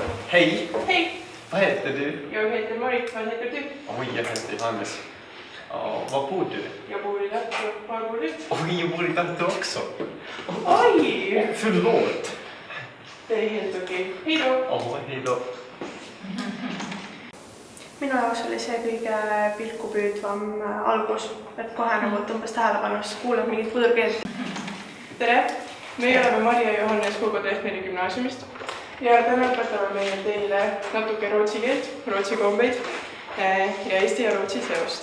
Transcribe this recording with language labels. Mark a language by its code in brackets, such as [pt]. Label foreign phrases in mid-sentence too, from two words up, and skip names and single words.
[sv] Hej! Hej! Vad heter du? Jag heter Marit, vad heter du? Oj, jag heter Johannes. Ja, var bor du? Jag bor i Tartu, var bor du? Oj, jag bor i Tartu också. Oi! Förlåt! Det är helt okei. Hei då! Hej då. [et] Minu jaoks oli see kõige pilkupüüdvam algus, et kohe nagu tõmbas tähelepanu, siis kuuleb mingit võõrkeelt. Tere! Meie oleme Maria ja Johannes Hugo Tehmeri gümnaasiumist ja täna õpetame meie teile natuke rootsi keelt, rootsi kombeid ja Eesti ja Rootsi seost.